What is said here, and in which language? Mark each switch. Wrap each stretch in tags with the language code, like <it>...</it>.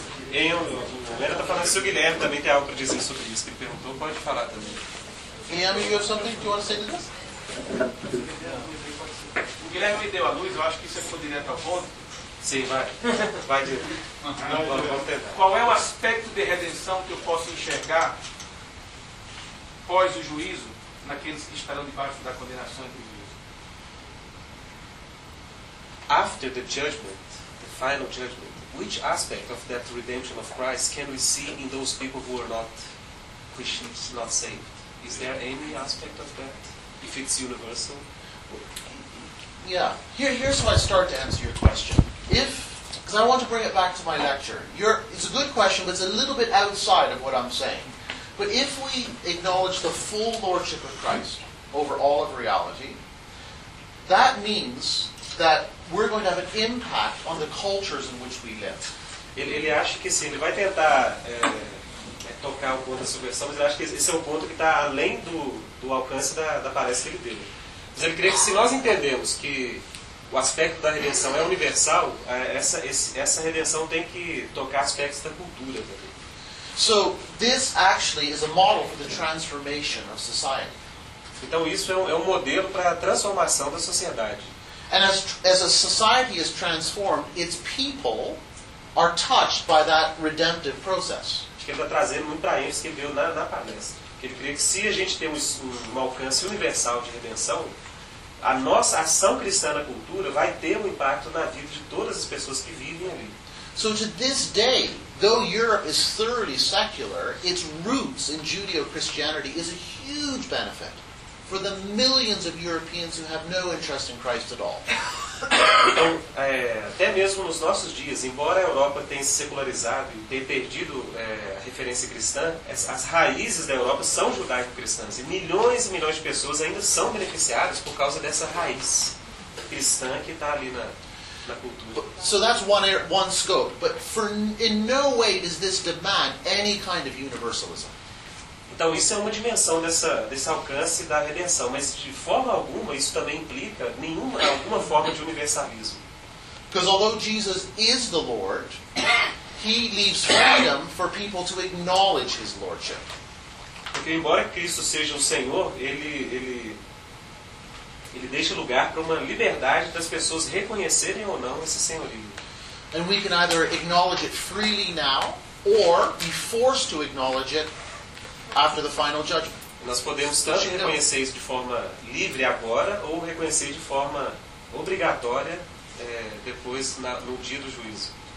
<pt>Ele está falando se o Guilherme também tem algo para dizer sobre isso. Que ele perguntou, pode falar também.</pt> <en>Guilherme, you have something you want to say to this?</en> <pt>O Guilherme me deu a luz, eu acho que isso foi direto ao ponto. Sim, vai direto. Qual é o aspecto de redenção que eu posso enxergar pós o juízo naqueles que estarão debaixo da condenação e do juízo?</pt> <en>After the judgment, the final judgment, which aspect of that redemption of Christ can we see in those people who are not Christians, not saved? Is there any aspect of that? If it's universal? Yeah. Here's how I start to answer your question. If, because I want to bring it back to my lecture. It's a good question, but it's a little bit outside of what I'm saying. But if we acknowledge the full lordship of Christ over all of reality, that means that we're going to have an impact on the cultures in which we live.</en> <pt>Ele acha que sim. Ele vai tentar tocar o ponto da subversão, mas ele acha que esse é o ponto que está além do alcance da palestra que ele deu. Mas ele crê que se nós entendemos que o aspecto da redenção é universal, essa redenção tem que tocar aspectos da cultura também.</pt> <en>So, this actually is a model for the transformation of society.</en> <pt>Então isso é um modelo para a transformação da sociedade.</pt> <en>And as a society is transformed, its people are touched by that redemptive process.</en> <pt>Acho que ele está trazendo muito para isso que ele viu na palestra. Ele crê que se a gente tem um alcance universal de redenção, a nossa ação cristã na cultura vai ter um impacto na vida de todas as pessoas que vivem ali.</pt> <en>So to this day, though Europe is thoroughly secular, its roots in Judeo-Christianity is a huge benefit for the millions of Europeans who have no interest in Christ at all.</en> <pt>Então, até mesmo nos nossos dias, embora a Europa tenha se secularizado e tenha perdido a referência cristã, as raízes da Europa são judaico-cristãs. E milhões de pessoas ainda são beneficiadas por causa dessa raiz cristã que está ali na cultura.</pt> <en>So that's one scope. But in no way does this demand any kind of universalism.</en> <pt>Então, isso é uma dimensão desse alcance da redenção. Mas, de forma alguma, isso também implica alguma forma de universalismo.</pt> <en>Because although Jesus is the Lord, he leaves freedom for people to acknowledge his lordship.</en> <pt>Porque, embora Cristo seja o Senhor, ele deixa lugar para uma liberdade das pessoas reconhecerem ou não esse senhorio.</pt> <en>And we can either acknowledge it freely now, or be forced to acknowledge it after the final judgment.</en> <pt>Nós podemos tanto reconhecer isso de forma livre agora ou reconhecer de forma obrigatória depois no dia do juízo.</pt>